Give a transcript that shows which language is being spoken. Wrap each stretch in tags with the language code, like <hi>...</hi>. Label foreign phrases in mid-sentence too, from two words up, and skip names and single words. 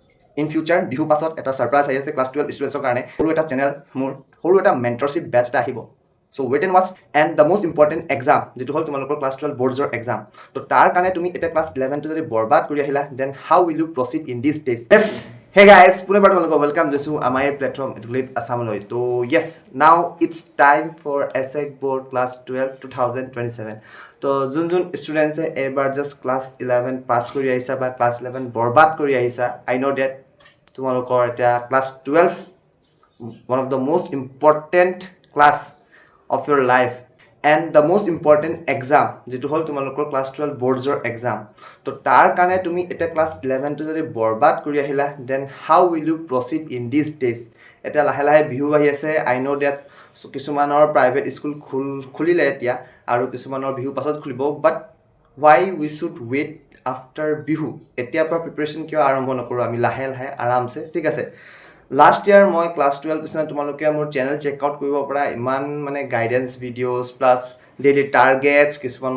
<en>in future</en> <as>বিহু পাছত এটা ছাৰপ্ৰাইজ আহি আছে</as> <en>class 12 students</en> <as>কাৰণে সৰু এটা চেনেল মোৰ সৰু এটা</as> <en>mentorship batch</en> <as>এটা আহিব</as> <en>so what and what's and the most important exam</en> <as>যিটো হ'ল তোমালোকৰ</as> <en>class 12 boards exam</en> <as>তো তাৰ কাৰণে তুমি এতিয়া ক্লাছ 11টো যদি বৰবাদ কৰি আহিলা</as> <en>then how will you proceed in these days yes hey guys</en> <as>পুনৰবাৰ তোমালোকক ৱেলকাম জনাইছোঁ আমাৰ এই প্লেটফৰ্ম এডুকেট আছামলৈ তো</as> <en>yes now it's time for SEBA board class 12 2027</en> <as>তো যোন ষ্টুডেণ্টছে এইবাৰ জাষ্ট</as> <en>class 11 pass</en> <as>কৰি আহিছা বা ক্লাছ 11 বৰবাদ কৰি আহিছা</as> <en>I know that</en> <as>তোমালোকৰ এতিয়া ক্লাছ 12</as> <en>one of the most</en> <as>important class of your life and the most</as> <en>important exam</en> <as>যেটো হ'ল তোমালোকৰ</as> <en>class 12 boards exam</en> <as>তো তাৰ কাৰণে তুমি এতিয়া ক্লাছ 11টো যদি বৰবাদ কৰি আহিলা</as> <en>then how will you proceed in these days</en> <as>এতিয়া লাহে লাহে বিহু আহি আছে</as> <en>I know that</en> <as>কিছুমানৰ</as> <en>private school</en> <as>খুলিলে এতিয়া আৰু কিছুমানৰ বিহু পাছত খুলিব</as> <en>but why we should wait after Bihu</en> <as>এতিয়াৰ পৰা প্ৰিপেৰেশ্যন কিয় আৰম্ভ নকৰোঁ আমি লাহে লাহে আৰামছে ঠিক আছে</as> <en>last year</en> <as>মই ক্লাছ 12 পিছত তোমালোকে মোৰ</as> <en>channel checkout</en> <as>কৰিব পৰা ইমান মানে</as> <en>guidance videos plus daily targets</en> <as>কিছুমান</as>